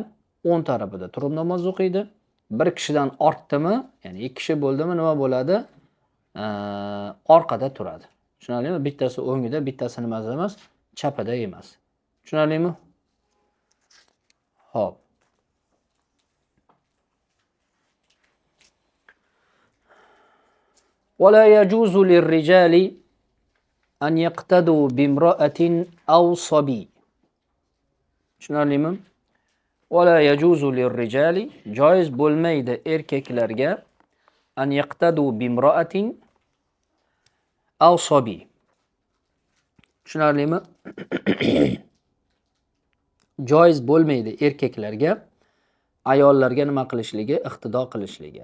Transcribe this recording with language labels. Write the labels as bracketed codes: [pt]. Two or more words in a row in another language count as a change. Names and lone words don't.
[uz] O'ng tarafida turib namoz o'qiydi. Bir kishidan ortdimi, ya'ni ikki kishi bo'ldimi, nima bo'ladi? Orqada turadi. Tushunarlimi? Bittasi o'ngida, bittasi nimada emas, chapida emas. Tushunarlimi? Xo'p. [ar] ولا يجوز للرجال أن يقتدوا بامرأة أو صبي. Tushunarlimi? ولا يجوز للرجال جائز [uz] bo'lmaydi erkaklarga [ar] أن يقتدوا بامرأة أو صبي. [uz] Tushunarlimi? Joiz bo'lmaydi erkaklarga ayollarga nima qilishligi, iqtido qilishligi.